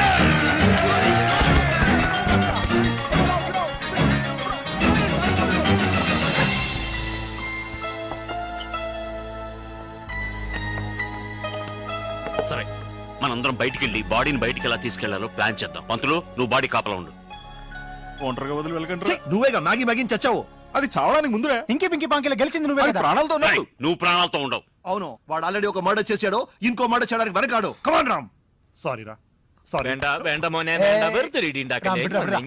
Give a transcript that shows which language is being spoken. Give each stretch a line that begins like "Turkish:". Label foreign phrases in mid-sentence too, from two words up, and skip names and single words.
Telugu: సరే, మనందరం బయటికి వెళ్ళి బాడీని బయటికి ఎలా తీసుకెళ్లాలో ప్లాన్ చేద్దాం. పంతులు, నువ్వు బాడీ కాపలా ఉండు. ఒంటరిగా వదిలి వెళ్ళకండి. ఛీ, నువ్వేగా మ్యాగీ మ్యాగీ చచ్చావు. అది చావడానికి ముందురా. ఇంకే పింకి పాంకిలో గెలిచింది నువ్వే అది కదా. ప్రాణాలతో రేయ్, ఉన్నట్టు. నువ్వు ప్రాణాలతో ఉండవు. అవును, వాడు ఆల్రెడీ ఒక మర్డర్ చేశాడు, ఇంకో మర్డర్ చేయడానికి వెనకాడు. కమాన్ రామ్. సారీ రా, సారీ.
Malayalam: വേണ്ട വേണ്ട മോനെ വേണ്ട വെറുതെ ഇടി ഉണ്ടാക്കല്ലേ. വിടാ, വിടാ.